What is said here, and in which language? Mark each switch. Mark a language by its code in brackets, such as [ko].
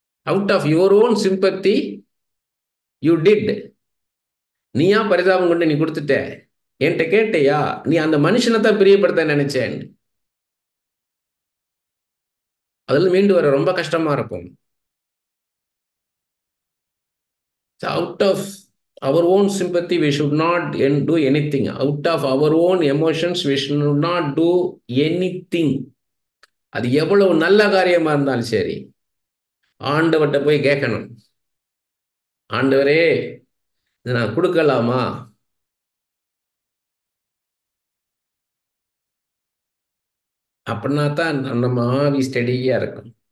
[en] Out of your own sympathy you did. [ta] நீயா பரிதாபம் கொண்டு நீ கொடுத்துட்ட, என்கிட்ட கேட்டியா? நீ அந்த மனுஷனை தான் பிரியப்படுத்த நினைச்சேன். அதில் மீண்டு வர ரொம்ப கஷ்டமா இருக்கும். [en] Out of our own sympathy, we should not do anything. Out of our own emotions, we should not do anything. [ta] அது எவ்வளவு நல்ல காரியமா இருந்தாலும் சரி, ஆண்டவர்கிட்ட போய் கேட்கணும், ஆண்டவரே இதை நான் கொடுக்கலாமா? அப்படின்னா தான் நம்ம ஆவி ஸ்டெடியா இருக்கும்.